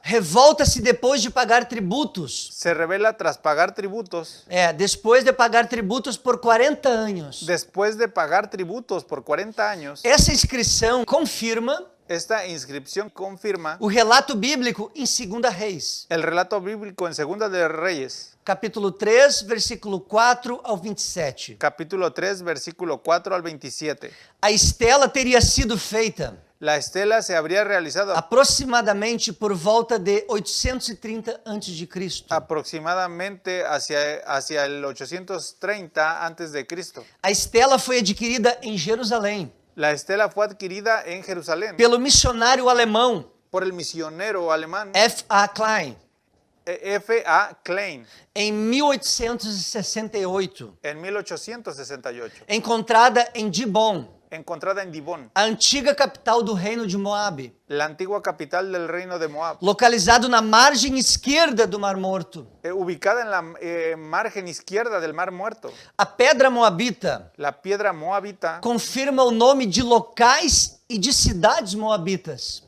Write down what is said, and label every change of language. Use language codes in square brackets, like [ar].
[pt] revolta-se depois de pagar tributos. [es] se revela tras pagar tributos. [pt] Depois de pagar tributos por 40 anos. [es] Después de pagar tributos por 40 años, [pt] Essa inscrição confirma [es] esta inscripción confirma [pt] o relato bíblico em 2 Reis, [es] el relato bíblico en Segunda de Reyes, [pt] capítulo 3, versículo 4 ao 27. [es] capítulo 3, versículo 4 al 27. [pt] A estela teria sido feita [es] La estela se habría realizado [pt] aproximadamente por volta de 830 a.C. [es] aproximadamente hacia el 830 antes de Cristo. [pt] A estela foi adquirida em Jerusalém [es] La estela fue adquirida en Jerusalén [pt] pelo missionário alemão [es] por el misionero alemán [pt] F.A. Klein [es] F.A. Klein [pt] em 1868, [es] en 1868, [pt] encontrada em Dibon, [es] encontrada en Dibón, [pt] a antiga capital do reino de Moabe, [es] la antigua capital del reino de Moab, [pt] localizado na margem esquerda do Mar Morto. [es] ubicada en la margen izquierda del Mar Muerto. [pt] A pedra moabita [es] La piedra moabita [pt] confirma o nome de locais e de cidades moabitas,